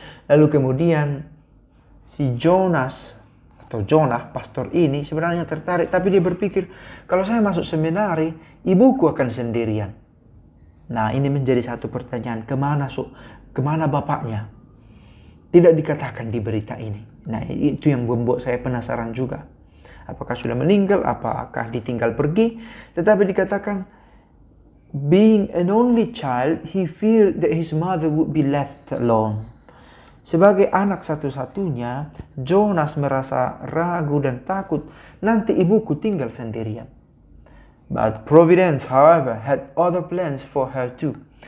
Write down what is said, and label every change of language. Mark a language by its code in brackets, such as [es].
[id] Lalu kemudian si Jonas atau Jonah, pastor ini sebenarnya tertarik, tapi dia berpikir, kalau saya masuk seminari, ibuku akan sendirian. Nah, ini menjadi satu pertanyaan, kemana bapaknya? Tidak dikatakan di berita ini. Nah, itu yang membuat saya penasaran juga. Apakah sudah meninggal, apakah ditinggal pergi? Tetapi dikatakan, [en] being an only child, he feared that his mother would be left alone. [id] Sebagai anak satu-satunya, Jonas merasa ragu dan takut nanti ibuku tinggal sendirian. [en] But Providence, however, had other plans for her too.